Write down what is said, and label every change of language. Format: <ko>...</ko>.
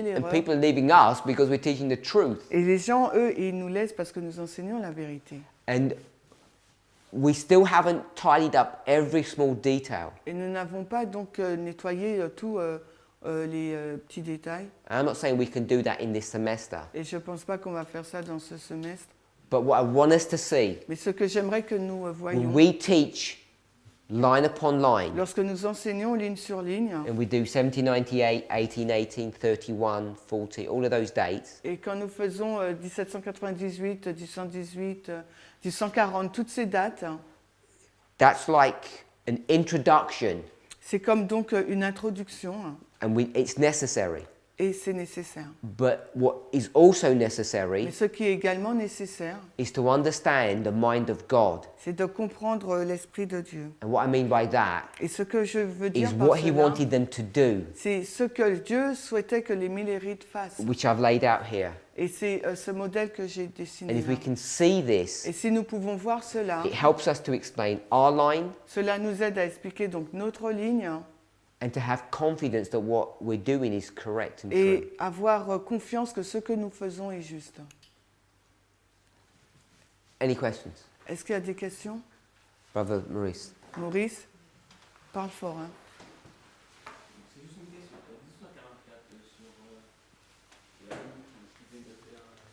<en>and</en> <fr>l'erreur.</fr> <en>people are leaving us because we're teaching the truth.</en> <fr>Et les gens, eux, ils nous laissent parce que nous enseignons la vérité.</fr> <en>And we still haven't tidied up every small detail.</en> <fr>Et nous n'avons pas donc nettoyé tous les petits détails.</fr> <en>And I'm not saying we can do that in this semester,</en> <fr>Et je ne pense pas qu'on va faire ça dans ce semestre.</fr> <en>but what I want us to see,</en> <fr>Mais ce que j'aimerais que nous</fr> <en>when</en> <fr>voyions,</fr> <en>we teach line upon line,</en> <fr>lorsque nous enseignons ligne sur ligne,</fr> <en>and we do 1798, 1818, 31, 40, all of those dates,</en> <fr>et quand nous faisons 1798, 1818, 1840, toutes ces dates,</fr> <en>that's like an introduction,</en> <fr>c'est comme donc une introduction,</fr> <en>and it's necessary.</en> <fr>et c'est nécessaire.</fr> <en>But what is also</en> <fr>Mais</fr> <en>necessary</en> <fr>ce qui est également nécessaire,</fr> <en>is to understand the mind of God.</en> <fr>c'est de comprendre l'Esprit de Dieu.</fr> <en>And what I mean by that</en> <fr>Et ce que je veux dire</fr> <en>is</en> <fr>par</fr> <en>what He</en> <fr>cela,</fr> <en>wanted them to do,</en> <fr>c'est ce que Dieu souhaitait que les millérites fassent.</fr> <en>which I've laid out here.</en> <fr>Et c'est ce modèle que j'ai</fr> <en>And</en> <fr>dessiné</fr> <en>if</en> <fr>là.</fr> <en>we can see this,</en> <fr>Et si nous pouvons voir cela,</fr> <en>it helps us to explain our line</en> <fr>cela nous aide à expliquer donc notre ligne</fr> <en>and to have confidence that what we're doing is correct and true.</en> <fr>et avoir confiance que ce que nous faisons est juste.</fr> <en>Any questions?</en> <fr>Est-ce qu'il y a des questions?</fr> <en>Brother Maurice?</en> <fr>Maurice, parle fort. Hein. C'est juste une question. 1844 sur la ligne qui vient de faire.</fr>